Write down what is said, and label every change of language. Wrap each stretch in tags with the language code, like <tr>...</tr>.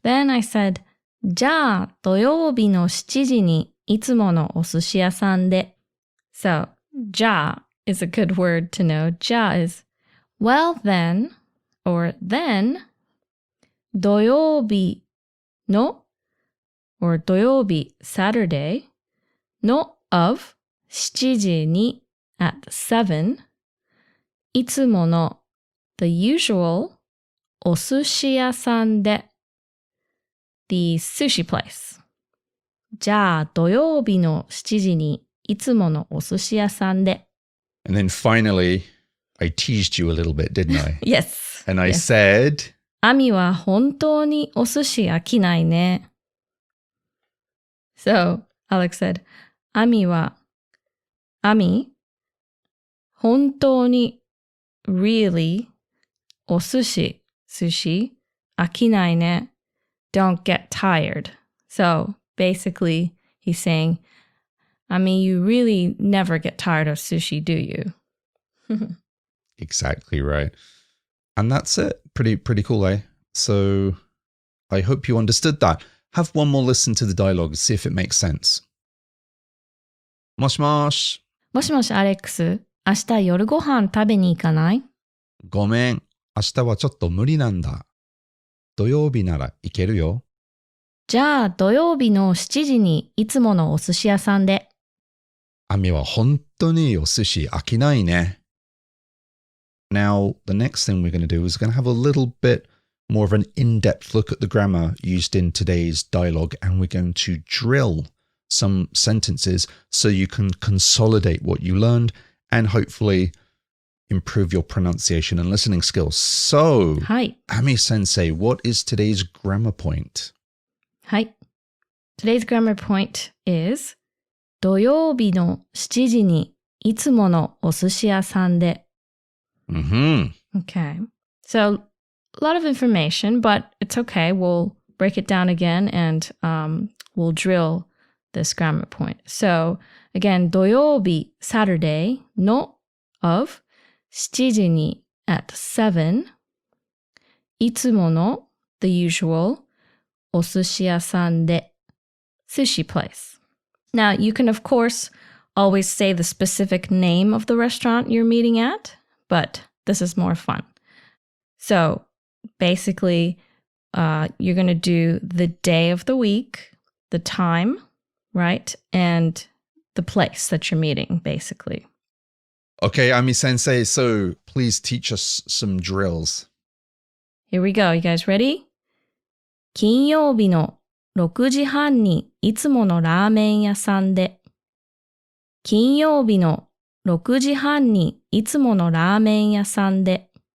<en>Then I said,</en> <ja>じゃあ土曜日の7時にいつものお寿司屋さんで.</ja> <en>So, じゃあ is a good word to know. じゃあ is, well then, or then, 土曜日の, or 土曜日 Saturday, の of 7時に at 7, いつもの the usual お寿司屋さんで the sushi place.</en> <ja>じゃあ土曜日の7時にいつものお寿司屋さんで.</ja> <en>And then finally, I teased you a little bit, didn't I? Yes. And I said,</en> <ja>アミは本当にお寿司飽きないね.</ja> <en>So, Alex said,</en> <ja>アミ本当に</ja> <en>really お寿司 sushi</en> <ja>飽きないね.</ja> <en>Don't get tired. So basically he's saying, I mean, you really never get tired of sushi, do you? Exactly right. And that's it. Pretty cool, eh? So I hope you understood that. Have one more listen to the dialogue, see if it makes sense.</en> <ja>もしもし。もしもし、アレックス。明日夜ご飯食べに行かない？ごめん。明日はちょっと無理なんだ。土曜日なら行けるよ。じゃあ土曜日の7時にいつものお寿司屋さんで。アミは本当にお寿司飽きないね。</ja> <en>Now, the next thing we're going to do is going to have a little bit more of an in-depth look at the grammar used in today's dialogue, and we're going to drill some sentences so you can consolidate what you learned and hopefully improve your pronunciation and listening skills. So,</en> <ja>はい。</ja> <en>Ami Sensei, what is today's grammar point?</en> <ja>はい。</ja> <en>Today's grammar point is</en> <ja>土曜日の7時にいつものお寿司屋さんで。 Mm-hmm.</ja> <en>Okay. So, a lot of information, but it's okay. We'll break it down again and we'll drill this grammar point. So, again, 土曜日, Saturday, の of 7時に at 7. いつもの the usual お寿司屋さんで sushi place. Now, you can, of course, always say the specific name of the restaurant you're meeting at, but this is more fun. So, basically, you're going to do the day of the week, the time, right? And the place that you're meeting, basically. Okay, Ami Sensei, so please teach us some drills. Here we go. You guys ready?</en> <ja>金曜日の6時半にいつものラーメン屋さんで。金曜日の6時半にいつものラーメン屋さんで。</ja>